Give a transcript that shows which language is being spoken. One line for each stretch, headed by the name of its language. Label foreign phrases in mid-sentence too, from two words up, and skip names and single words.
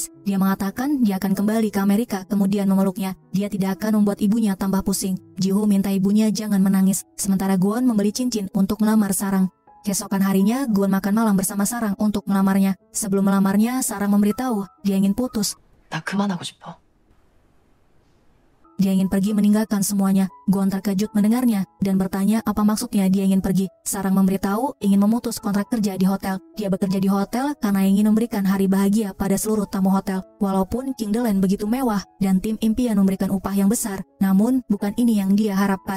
Indonesian: Dia mengatakan dia akan kembali ke Amerika kemudian memeluknya. Dia tidak akan membuat ibunya tambah pusing. Jiho minta ibunya jangan menangis. Sementara Gwon membeli cincin untuk melamar Sarang. Keesokan harinya, Gwon makan malam bersama Sarang untuk melamarnya. Sebelum melamarnya, Sarang memberitahu dia ingin putus.
Korean: 나 그만하고 싶어.
Indonesian: Dia ingin pergi meninggalkan semuanya. Gwon terkejut mendengarnya dan bertanya apa maksudnya dia ingin pergi. Sarang memberitahu ingin memutus kontrak kerja di hotel. Dia bekerja di hotel karena ingin memberikan hari bahagia pada seluruh tamu hotel. Walaupun King The Land begitu mewah dan tim impian memberikan upah yang besar, namun bukan ini yang dia harapkan.